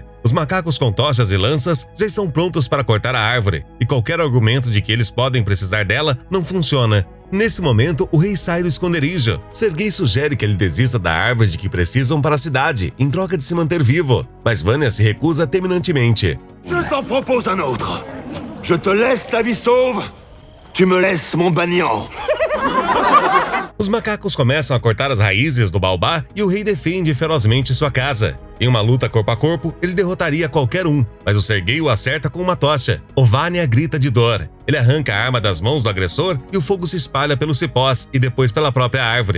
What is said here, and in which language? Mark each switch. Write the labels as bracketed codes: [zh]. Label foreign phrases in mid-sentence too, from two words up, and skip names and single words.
[pt] Os macacos com tochas e lanças já estão prontos para cortar a árvore, e qualquer argumento de que eles podem precisar dela não funciona. Nesse momento, o rei sai do esconderijo. Sergei sugere que ele desista da árvore de que precisam para a cidade, em troca de se manter vivo. Mas Vanya se recusa terminantemente. [fr] Je t'en propose un autre. Je te laisse ta vie sauve. Tu me laisses mon banyan. [pt] Os macacos começam a cortar as raízes do baobá e o rei defende ferozmente sua casa. Em uma luta corpo a corpo, ele derrotaria qualquer um, mas o Sergei o acerta com uma tocha. O Vanya grita de dor. Ele arranca a arma das mãos do agressor e o fogo se espalha pelos cipós e depois pela própria árvore.